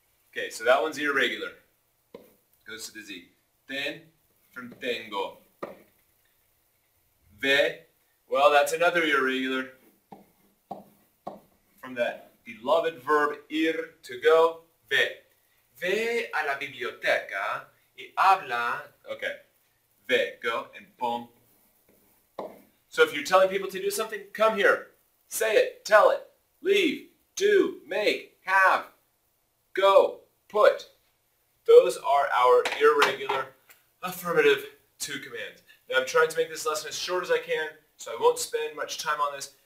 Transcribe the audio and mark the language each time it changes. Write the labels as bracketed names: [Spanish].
[English] Okay, so that one's irregular. Goes to the Z. Ten from tengo. Ve, well, that's another irregular from that beloved verb ir, to go. [Spanish] Ve. Ve a la biblioteca y habla. [English] Okay. Ve, go, and pum. So if you're telling people to do something, come here. Say it, tell it, leave, do, make, have, go, put. Those are our irregular affirmative two commands. Now I'm trying to make this lesson as short as I can, so I won't spend much time on this.